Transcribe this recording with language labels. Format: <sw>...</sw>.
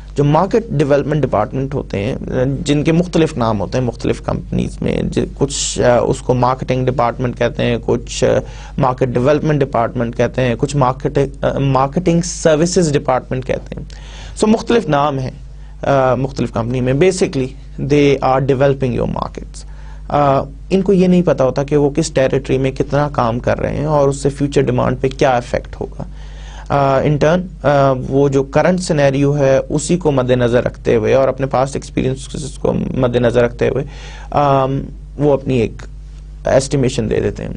<ur>جو market development department ہوتے ہیں جن کے مختلف نام ہوتے ہیں مختلف کمپنیز میں, کچھ اس کو مارکیٹنگ ڈپارٹمنٹ کہتے ہیں, کچھ مارکیٹ ڈیولپمنٹ ڈپارٹمنٹ کہتے ہیں, کچھ مارکیٹنگ سروسز ڈپارٹمنٹ کہتے ہیں. سو مختلف نام ہیں مختلف کمپنی میں.</ur> <en>Basically they are developing your markets.</en> <ur>ان کو یہ نہیں پتا ہوتا کہ وہ کس ٹیریٹری میں کتنا کام کر رہے ہیں اور اس سے فیوچر ڈیمانڈ پہ کیا افیکٹ ہوگا.</ur> <en>in turn</en> <ur>وہ جو کرنٹ سینیریو ہے اسی کو مد نظر رکھتے ہوئے اور اپنے پاسٹ ایکسپیرینس کو مد نظر رکھتے ہوئے وہ اپنی ایک ایسٹیمیشن دے دیتے ہیں.</ur>